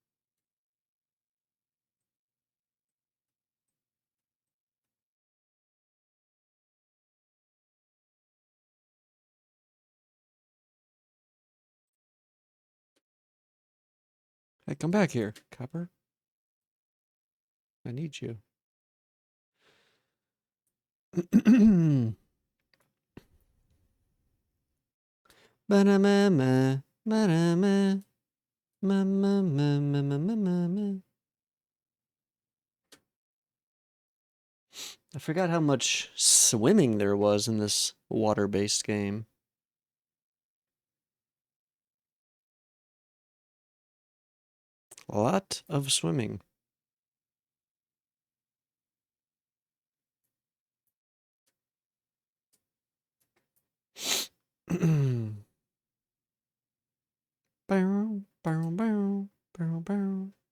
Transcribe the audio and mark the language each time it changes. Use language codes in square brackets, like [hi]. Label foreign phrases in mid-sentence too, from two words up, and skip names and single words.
[en] Hey, come back here, copper. I need you. Ba-da-ma-ma, ba-da-ma, ma-ma-ma-ma-ma-ma-ma. I forgot how much swimming there was in this water-based game. A lot of swimming. Bow, bow, bow, bow, bow.